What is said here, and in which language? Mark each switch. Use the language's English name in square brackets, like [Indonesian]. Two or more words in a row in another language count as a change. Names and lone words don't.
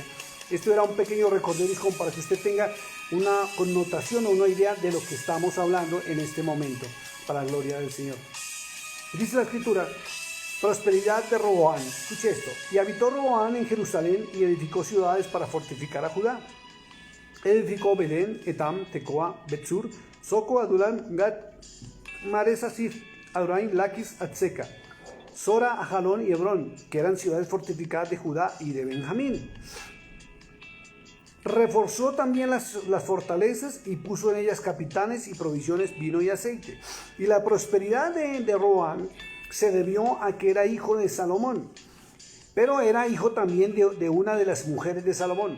[Spanish] Esto era un pequeño recorderis para que usted tenga una connotación o una idea de lo que estamos hablando en este momento, para la gloria del Señor. Dice la escritura, prosperidad de Roboam. Escuche esto. Y habitó Roboam en Jerusalén y edificó ciudades para fortificar a Judá. Edificó Belén, Etam, Tecoa, Betzur, Soco, Adulam, Gat, Maresasif, Adoraim, Laquis, Atzeca, Sora, Ajalón y Hebrón, que eran ciudades fortificadas de Judá y de Benjamín. Reforzó también las fortalezas y puso en ellas capitanes y provisiones, vino y aceite. Y la prosperidad de Roboam se debió a que era hijo de Salomón, pero era hijo también de una de las mujeres de Salomón.